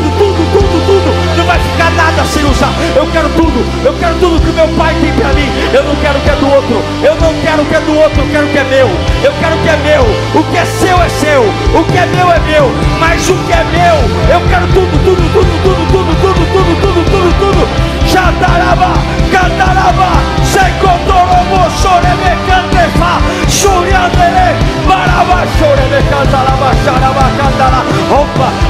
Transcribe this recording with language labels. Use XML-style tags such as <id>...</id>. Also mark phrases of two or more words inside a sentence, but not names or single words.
<pt>Não vai ficar nada sem usar. Eu quero tudo que o meu Pai tem para mim. Eu não quero o que é do outro. Eu não quero o que é do outro. Eu quero o que é meu. Eu quero o que é meu. O que é seu é seu. O que é meu é meu. Mas o que é meu, eu quero tudo. Jadaraba, Candaraba, Secotorobo, Sorebe, Cantefa, Suriandere, Baraba, Sorebe, Cantaraba, Xaraba, Cantara. Rompa.</pt>